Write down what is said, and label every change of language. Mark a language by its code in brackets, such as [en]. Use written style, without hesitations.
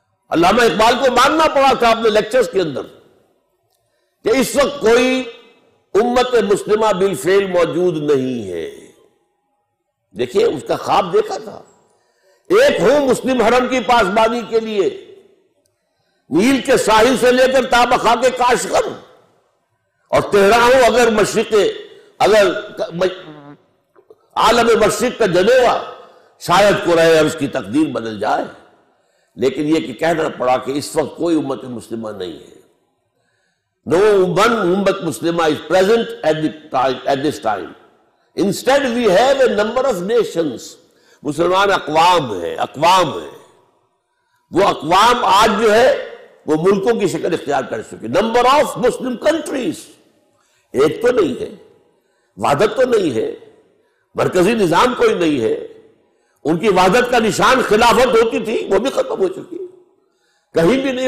[ur] علامہ اقبال کو ماننا پڑا تھا اپنے لیکچرز کے اندر کہ اس وقت کوئی امت مسلمہ بالفعل موجود نہیں ہے۔ دیکھیے اس کا خواب دیکھا تھا، ایک ہوں مسلم حرم کی پاسبانی کے لیے، نیل کے ساحل سے لے کر تابخا کے کاشغر، اور تہران ہو اگر مشرق، اگر عالم مشرق کا جنیوا، شاید قرآن عرض کی تقدیر بدل جائے۔ لیکن یہ کہ کہنا پڑا کہ اس وقت کوئی امت مسلمہ نہیں ہے۔ [en] No one ummah Muslimah is present at this time. Instead we have a number of nations. [ur] مسلمان اقوام ہیں. وہ اقوام آج جو ہے وہ ملکوں کی شکل اختیار کر چکے. [en] Number of Muslim countries. [ur] ایک تو نہیں ہے, وحدت تو نہیں ہے, مرکزی نظام کوئی نہیں ہے. ان کی وحدت کا نشان خلافت ہوتی تھی, وہ بھی ختم ہو چکی. کہیں بھی نہیں.